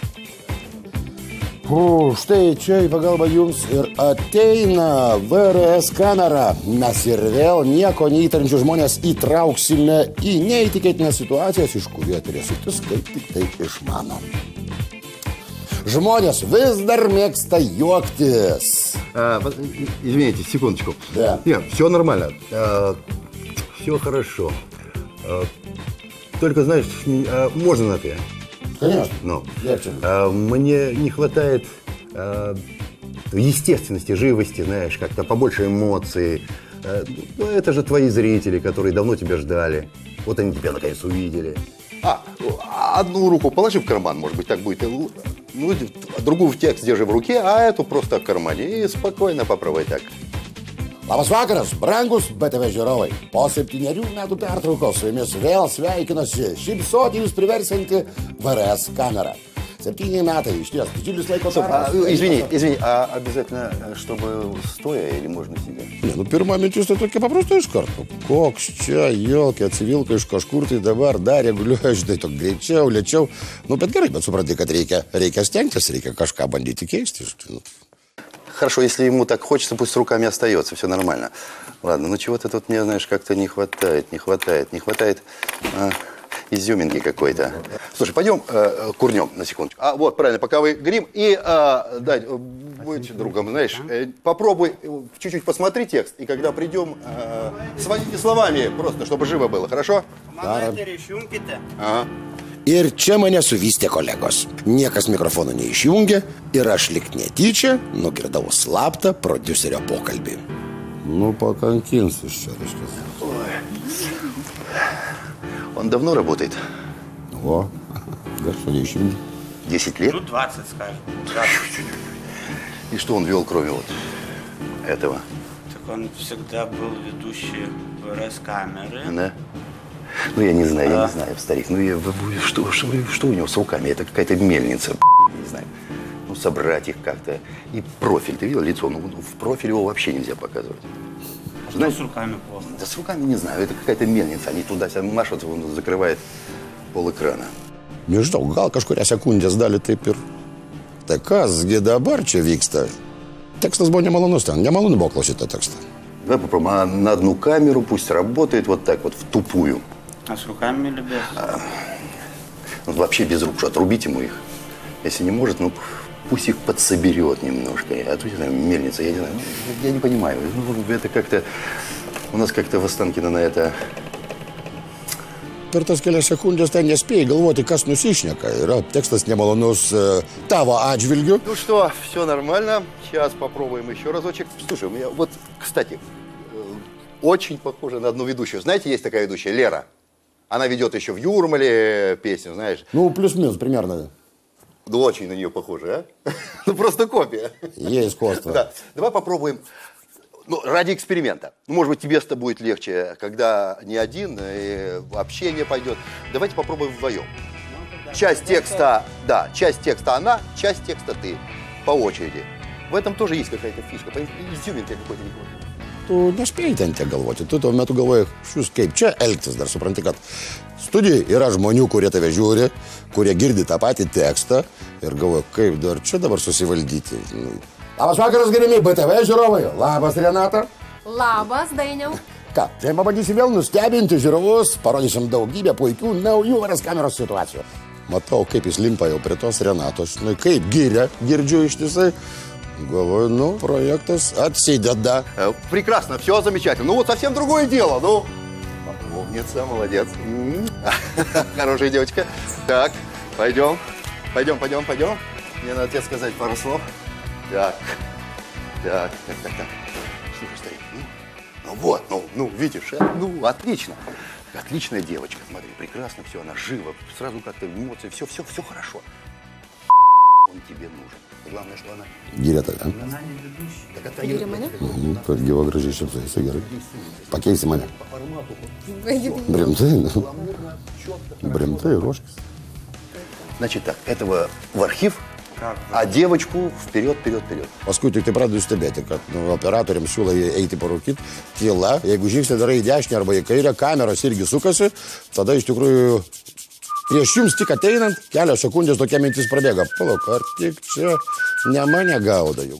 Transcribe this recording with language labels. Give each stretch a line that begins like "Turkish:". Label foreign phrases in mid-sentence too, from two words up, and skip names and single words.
Lithuanian: Štai čia į pagalbą jums ir ateina VRS kamera. Mes ir vėl nieko neįtarinčių žmonės įtrauksime į neįtikėtinas situacijas, iš kurių turėsitis kaip tik tai išmano. Žmonės vis dar mėgsta juoktis.
Russian: Извините, секундочку. Да. Нет, все нормально. Все хорошо. Только, знаешь, можно на «ты». Конечно. Ну, мне не хватает естественности, живости, знаешь, как-то побольше эмоций. Ну, это же твои зрители, которые давно тебя ждали. Вот они тебя наконец увидели. Одну руку положи в карман, может быть, так будет. Ну, другую в текст держи в руке, а эту просто в кармане. И спокойно попробуй так.
Lithuanian: Labas vakaras, brangus BTV žiūrovai. Po 7 metų pertraukos su jumis vėl sveikinasi šypsoti jūs priversianti VRS камера. 7 metai, išties, didžiulis laiko tarpas.
Russian: Извини, а обязательно, чтобы стоя или можно сидя?
Lithuanian: Ne, nu, pirma mintis tai tokia paprasta iš karto. Koks čia, jolkė, atsivilka iš kažkur, tai dabar dar reguliuoja, žinai, tok greičiau, lėčiau. Nu, bet gerai, bet supranti, kad reikia stengtis, reikia kažką bandyti keisti.
Russian: Хорошо, если ему так хочется, пусть руками остается, все нормально. Ладно, ну чего-то тут мне, знаешь, как-то не хватает изюминки какой-то. Слушай, пойдем курнем на секундочку. Вот, правильно, пока вы грим. И, Дань, будь другом, знаешь, попробуй чуть-чуть посмотри текст. И когда придем, своими словами просто, чтобы живо было, хорошо?
Lithuanian: Ir čia mane suvystė kolegos. Niekas mikrofono neišjungė ir aš lik netyčia nugirdau slaptą prodiuserio pokalbį. Nu, pakankinsiu čia, reiškia.
Russian: Он давно работает? О, гаршо не išjungė. 10 лет? Ну, 20, скажем. И что он вел, кроме вот этого? Так он всегда был ведущий ВРС камеры. Да? Ну, я не знаю, старик. Ну, что у него с руками? Это какая-то мельница, не знаю. Ну, собрать их как-то. И профиль, ты видел лицо? Ну, в профиль его вообще нельзя показывать. А что с руками плохо? Да с руками не знаю, это какая-то мельница. Они туда-сюда машут, он закрывает полэкрана.
Lithuanian: Nežinau, gal kažkuria sekundės dalį taip ir... Tai kas, gi dabar čia vyksta? Tekstas buvo nemalonus ten, nemalonu buvo klausyti tą tekstą.
Russian: Давай попробуем, на одну камеру пусть работает вот так вот, в тупую. А с руками или без? Ну, вообще без рук, отрубить ему их. Если не может, ну, пусть их подсоберет немножко. А то, не знаю, мельница, я не понимаю. Ну, это как-то, у нас как-то в Останкино на это...
Lithuanian: Per tas kelias sekundės ten nespėjai galvoti, kas nusišneka. Yra tekstas nemalonus tavo atžvilgiu.
Russian: Ну что, все нормально. Сейчас попробуем еще разочек. Слушай, у меня вот, кстати, очень похоже на одну ведущую. Знаете, есть такая ведущая, Лера. Она ведет еще в Юрмале песню, знаешь. Ну, плюс-минус примерно. Ну, очень на нее похоже, а? Ну, просто копия. Есть сходство. Да. Давай попробуем. Ну, ради эксперимента. Может быть, тебе-то будет легче, когда не один, и общение пойдет. Давайте попробуем вдвоем. Часть текста, да, часть текста она, часть текста ты. По очереди. В этом тоже есть какая-то фишка. Изюминка какой-то не хватает.
Lithuanian: Tu nespėjai ten tiek galvoti. Tu tuo metu galvoji, šius kaip čia elgtis. Dar supranti, kad studijai yra žmonių, kurie tave žiūri, kurie girdi tą patį tekstą ir galvoja, kaip dar čia dabar susivaldyti. Labas vakaras, gerimi BTV žiūrovai. Labas, Renata. Labas, Dainiau. Ką, tai pabandysim vėl nustebinti žiūrovus, parodysim daugybę puikių naujų VRS kameros situacijų. Matau, kaip jis limpa jau prie tos Renatos. Nu, kaip giria, girdžiu ištisai. Galvoju,
Russian: ну, проектас отсидят. Прекрасно, все замечательно. Ну, вот совсем другое дело, ну. Умница, молодец. Хорошая девочка. Так, пойдем. Мне надо тебе сказать пару слов. Так. Слушай, старик, ну вот, ну, видишь, ну, отлично. Отличная девочка, смотри, прекрасно все, она жива, сразу как-то эмоции, все хорошо. Он тебе нужен. Главное, что она...
Lithuanian: Giria tave.
Russian: Она не ведущая.
Lithuanian: Giria mane? Kad gyva gražiai šipsaisi, gerai. Pakeisi mane. Бремтай, рожкис.
Russian: Значит так, этого в архив, а девочку вперед.
Lithuanian: Paskui tik tai pradedu stebėti, kad operatoriams siūlo eiti parūkyti, tyla, jeigu žingsnį darai į dešinę arba į kairę, kameros irgi sukasi, tada iš tikrųjų prieš jums tik ateinant, kelios sekundės tokia mintis prabėga. Palauk, ar tik čia ne mane gauda jau?